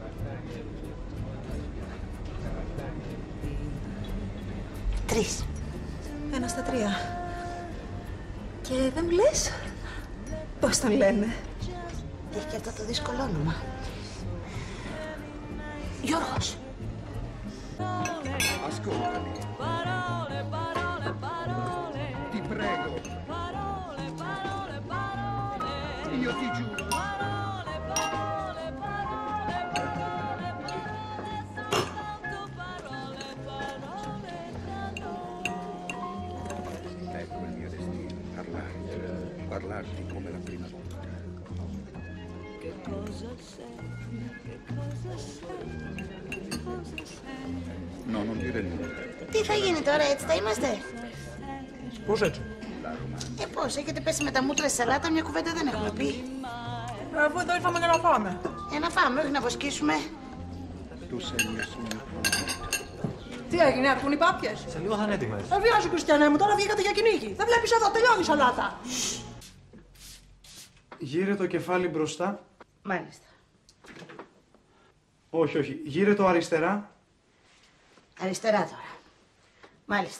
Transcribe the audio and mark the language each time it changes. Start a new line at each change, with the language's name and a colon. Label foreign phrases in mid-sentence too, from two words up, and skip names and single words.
Greek: Τρεις. 1 στα 3. Και δεν μου λες πώς τον λένε? Έχει και αυτό το δύσκολο όνομα. Γιώργος.
Italian: Ascoltami. Ti prego. Io ti giuro. Ecco il mio destino, parlarti come la prima volta. No, non dire nulla.
Greek: Τι θα γίνει τώρα, έτσι θα είμαστε? Πώς έτσι? Πώς, έχετε πέσει με τα μούτρα στη σαλάτα, μια κουβέντα δεν έχουμε πει. Αφού εδώ ήρθαμε για να φάμε. Για να φάμε, όχι να βοσκήσουμε.
Italian: Tu sei il mio sogno promesso.
Greek: Τι έγινε, αρκούν οι πάπιες? Σε λίγο θα είναι έτοιμες. Δεν βιάζει, Χριστιανέ μου, τώρα βγήκατε για κυνήγι. Δεν βλέπεις εδώ, τελειώνει η σαλάτα. Γύρε το κεφάλι μπροστά. Μάλιστα. Όχι, όχι. Γύρε το αριστερά. Αριστερά τώρα. Μάλιστα.